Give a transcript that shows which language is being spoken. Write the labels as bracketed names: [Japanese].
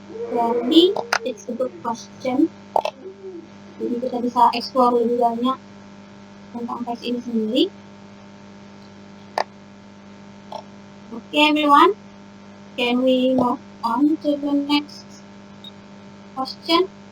[Indonesian] Berarti [English] it's a good question. [Indonesian] Jadi kita bisa explore lebih banyak tentang teks ini sendiri. [English] Okay, everyone, can we move on to the next question?